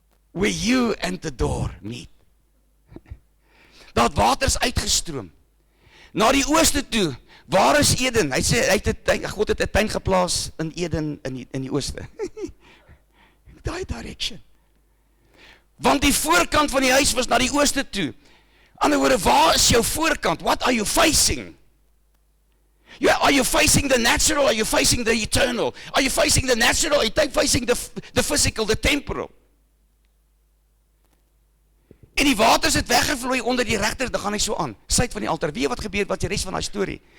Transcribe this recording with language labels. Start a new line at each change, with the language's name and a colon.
English: Where you and the door meet.
Afrikaans: Daar het waters uitgestroom. Na die ooste toe, waar is Eden? Hy sê, God het 'n tuin geplaas in Eden in die ooste. Die direction. Want die voorkant van die huis was na die ooste toe. Ander woorde, waar is jou voorkant?
English: What are you facing? Are you facing the natural? Are you facing the eternal? Are you facing the natural? Are you facing the physical, the temporal?
Afrikaans: En die waters het weggevloei onder die regter, dan gaan hy so aan, suid van die altaar. Weet jy wat gebeur, wat die res van die storie?